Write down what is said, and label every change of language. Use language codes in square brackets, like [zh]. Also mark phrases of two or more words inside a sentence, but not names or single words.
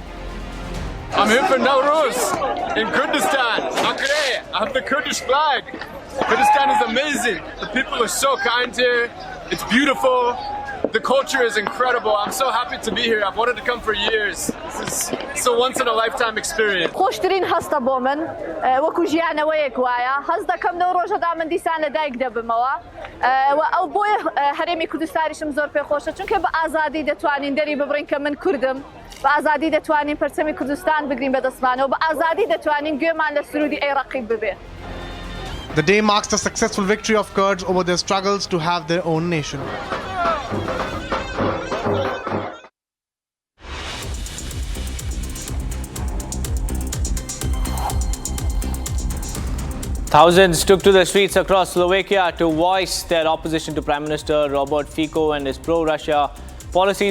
[en] I'm here for Newroz in Kurdistan, Akre. I have the Kurdish flag. Kurdistan is amazing. The people are so kind here. It's beautiful. The culture is incredible. I'm so happy to be here. I've wanted to come for years. It's a once-in-a-lifetime experience. [ckb] خوشترین هستا بۆ من وەکو ژیانەوەیەک وایە هەست دەکەم لەو ڕۆژەدا من دیسان لە دایک دەبمەوە و ئەو بۆیە هەرێمی کوردستانیشم زۆر پێ خۆشە چونکە بە ئازادی دەتوانین دەری ببڕین کە من کوردم بە ئازادی دەتوانین پەرچەمی کوردستان بگرین بەدەستمانەوە بە ئازادی دەتوانین گوێمان لە سرودی عێراقی ببێ. [en] The day marks the successful victory of Kurds over their struggles to have their own nation. Thousands took to the streets across Slovakia to voice their opposition to Prime Minister Robert Fico and his pro-Russia policies.